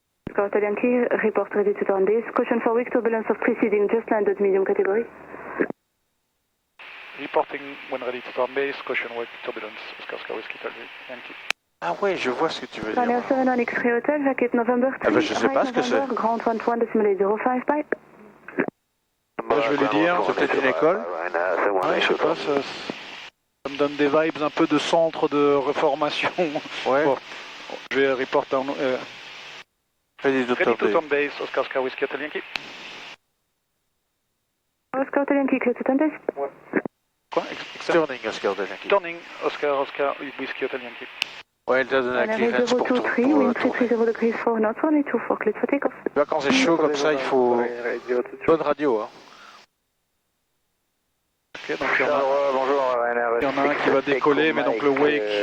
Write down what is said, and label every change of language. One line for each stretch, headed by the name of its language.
English: Oscar Hotel Yankee, report ready to turn base. Caution for weak turbulence of preceding just landed medium category. Reporting when ready to turn base, caution weak turbulence, Oscar Oscar Whiskey Hotel Yankee.
French: Ah ouais, je vois ce que tu veux dire.
English: Ryanair 7 X-Ray Hotel, vacate November 3.
French: Ah ben je sais pas ce que c'est.
English: Ground 121.805, bye.
French: Là, je vais lui dire. C'est peut-être une école. Ouais, je sais pas, ça me donne des vibes un peu de centre de reformation. Ouais. Bon, je vais
English: report down. Ready to turn base, Oscar Oscar Whiskey Hotel Yankee. Oscar Hotel Yankee, clear to turn base.
French: Quoi?
English: Turning Oscar Hotel Yankee. Turning, Oscar Oscar Whiskey Hotel Yankee.
French: Ouais, elle t'a donné un clearance pour tourner.
English: Wind 330 degrees 4 knots, runway 24, clear for takeoff.
French: Tu vois, quand c'est chaud comme ça, il faut bonne radio. Hein. Ok, donc il y en a un qui va décoller, mais donc le wake.